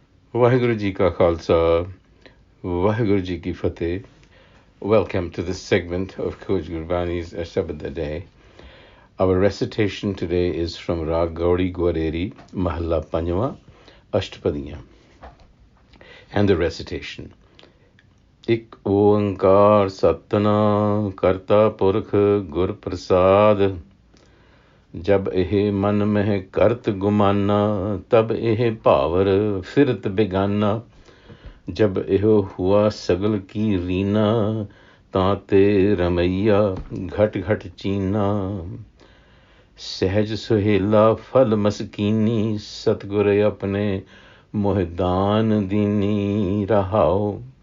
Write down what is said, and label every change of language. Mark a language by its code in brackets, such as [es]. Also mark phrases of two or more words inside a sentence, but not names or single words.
[pa] ਵਾਹਿਗੁਰੂ ਜੀ ਕਾ ਖ਼ਾਲਸਾ, ਵਾਹਿਗੁਰੂ ਜੀ ਕੀ ਫ਼ਤਹਿ. [en] Welcome to this segment of Coach Gurbani's a-sabad-a-day. Our recitation today is from Rag Gaudi Gwareri, Mahalla Panjwa, Ashtapadiyan. And the recitation. [pa] ਇੱਕ ਓਅੰਕਾਰ ਸਤਿਨਾਮ ਕਰਤਾ ਪੁਰਖ ਗੁਰ ਪ੍ਰਸਾਦਿ. ਜਬ ਇਹ ਮਨ ਮੈਂ ਕਰਤ ਗੁਮਾਨਾ ਤਬ ਇਹ ਪਾਵਰ ਫਿਰਤ ਬੇਗਾਨਾ ਜਬ ਇਹ ਹੂਆ ਸਗਲ ਕੀ ਰੀਨਾ ਤਾਤੇ ਰਮਈਆ ਘਟ ਘਟ ਚੀਨਾ ਸਹਜ ਸੁਹੇਲਾ ਫਲ ਮਸਕੀਨੀ ਸਤਗੁਰ ਅਪਨੇ ਮੋਹਦਾਨ ਦੀਨੀ ਰਹਾਓ